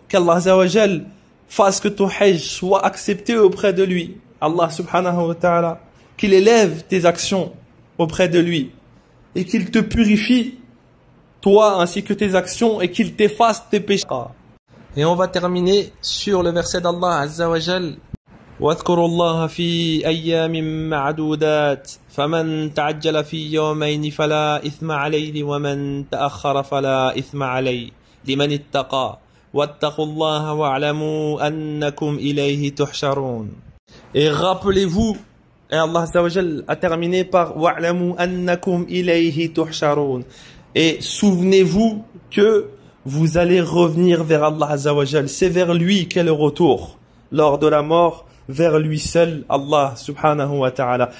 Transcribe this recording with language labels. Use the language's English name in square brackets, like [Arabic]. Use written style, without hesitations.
[French] Qu'Allah Azza wa Jal fasse que ton hajj soit accepté auprès de lui. Allah subhanahu wa ta'ala. Qu'il élève tes actions auprès de lui. Et qu'il te purifie, toi ainsi que tes actions, et qu'il t'efface tes péchés. Et on va terminer sur le verset d'Allah Azza wa Jal. [Arabic] واذكروا الله في أيام معدودات فمن تعجل في يومين فلا إثم عليه ومن تأخر فلا إثم عليه لمن اتقى واتقوا الله واعلموا أنكم إليه تحشرون. [French] Et rappelez-vous, et Allah Azza wa Jal a terminé par [Arabic] واعلموا أنكم إليه تحشرون. [French] Et souvenez-vous que vous allez revenir vers Allah Azza wa Jal. C'est vers lui qu'est le retour lors de la mort. Vers lui seul, Allah subhanahu wa ta'ala.